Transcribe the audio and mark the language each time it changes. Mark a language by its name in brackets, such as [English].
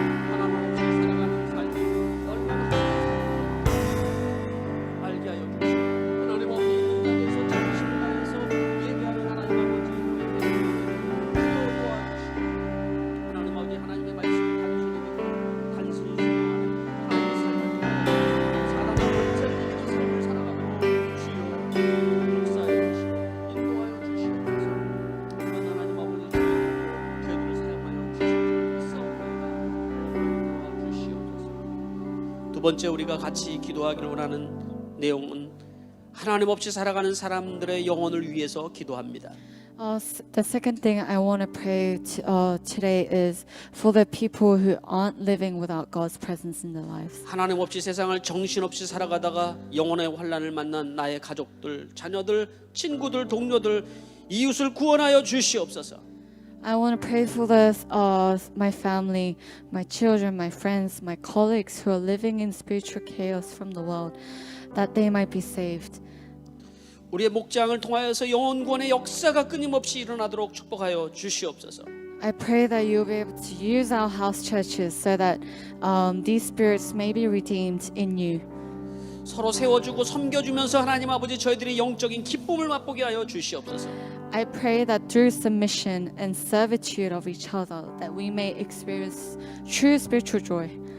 [Korean] 하나님 없이 살아가는 삶이 얼마나 알게 하여 주시고 하나님 아버지 있는 자리에서 정신을 다해서 예배하는 하나님 아버지 우리에게 주여 도와주시고 하나님 아버지 하나님의 말씀을 단순히 믿고 단순히 순종하는 하나님의 삶을 통하여 사단의 권세를 이기는 삶을 살아가도록 주여 역사하여 주시고 인도하여 주시옵소서. 그런 하나님 아버지 교회들을 사용하여 주시옵소서. 도와주시옵소서. 두 번째 우리가 같이 기도하기를 원하는 내용은 하나님 없이 살아가는 사람들의 영혼을 위해서 기도합니다. [English] The second thing I want to pray today is for the people who aren't living without God's presence in their lives. [Korean] 하나님 없이 세상을 정신없이 살아가다가 영혼의 환난을 만난 나의 가족들, 자녀들, 친구들, 동료들, 이웃을 구원하여 주시옵소서. [English] I want to pray for my family, my children, my friends, my colleagues who are living in spiritual chaos from the world, that they might be saved. [Korean] 우리의 목장을 통하여서 영혼 구원의 역사가 끊임없이 일어나도록 축복하여 주시옵소서. [English] I pray that you'll be able to use our house churches so that these spirits may be redeemed in you. [Korean] 서로 세워주고 섬겨주면서 하나님 아버지 저희들이 영적인 기쁨을 맛보게 하여 주시옵소서. [English] I pray that through submission and servitude of each other that we may experience true spiritual joy.